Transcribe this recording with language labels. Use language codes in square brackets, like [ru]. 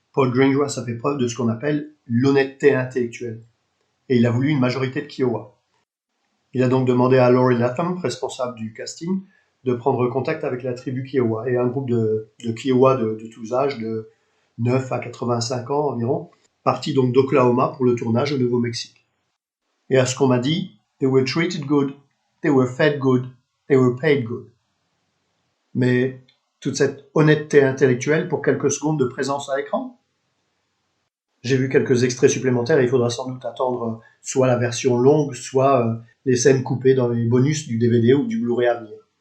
[fr] Paul Greengrass a fait preuve de ce qu'on appelle l'honnêteté intellectuelle, et il a voulu une majorité de Kiowa. Il a donc demandé à Laurie Latham, responsable du casting, de prendre contact avec la tribu Kiowa, et un groupe de Kiowa de tous âges, de 9 à 85 ans environ, parti donc d'Oklahoma pour le tournage au Nouveau-Mexique. Et à ce qu'on m'a dit, [en] they were treated good, they were fed good, they were paid good. [fr] Mais toute cette honnêteté intellectuelle pour quelques secondes de présence à l'écran? J'ai vu quelques extraits supplémentaires et il faudra sans doute attendre soit la version longue, soit les scènes coupées dans les bonus du DVD ou du Blu-ray à venir.